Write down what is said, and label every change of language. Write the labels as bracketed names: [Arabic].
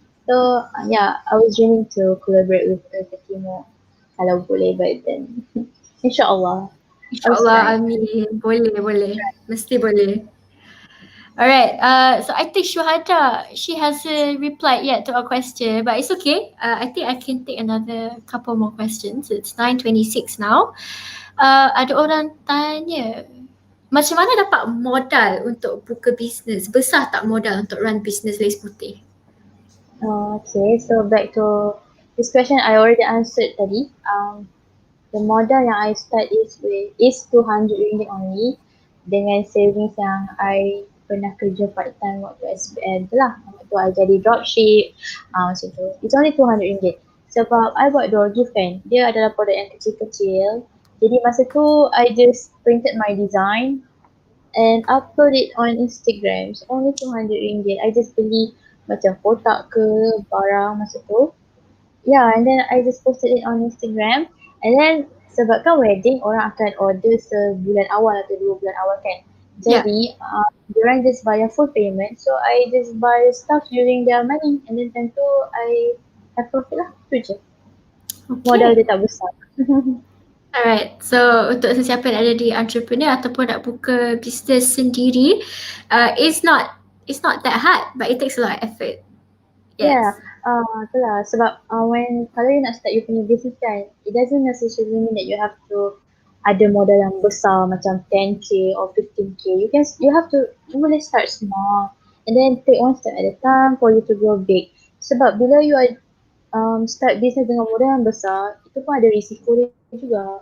[English] So yeah, I was dreaming to collaborate with Surya Ketimah [Malay] kalau boleh [English] back then. [Malay] InsyaAllah. InsyaAllah, amin. Boleh. Mesti boleh. [English] Alright, so I think Shuhada, she hasn't replied yet to our question, but it's okay. I think I can take another couple more questions. It's 9:26 now. [Malay] Ada orang tanya, macam mana dapat modal untuk buka bisnes? Besar tak modal untuk run bisnes Laceputih? [English] Okay, so back to this question I already answered [Malay] tadi. The modal yang I start is RM200 only dengan savings yang I pernah kerja part time waktu SPM tu lah. Waktu I jadi dropship, macam tu. [English] It's only RM200. [Malay] Sebab I buat door gift kan, dia adalah produk yang kecil-kecil. [English] Jadi masa tu I just printed my design and upload it on Instagram. So only RM200. I just [Malay] beli macam kotak ke barang masa tu. [English] Yeah, and then I just posted it on Instagram. [Malay] And then sebabkan wedding, orang akan order sebulan awal atau 2 bulan awal kan. Jadi, diorang [English] just bayar full payment. So, I just buy stuff during their money. And then time tu, I have profit lah. [Malay] Tu je. [English] Okay. [Malay] Modal dia tak besar. [English] Alright, so [Malay] untuk sesiapa yang ada di entrepreneur ataupun nak buka bisnes sendiri, [English] it's not that hard, but it takes a lot of effort. Yes. Yeah, [Malay] itulah sebab kalau [English] you nak start you punya business kan, it doesn't necessarily mean that you have to ada modal yang besar macam 10k or 15k. You boleh start small and then take one step at a time for you to grow big. [Malay] Sebab bila you start business dengan modal yang besar, itu pun ada risiko dia juga.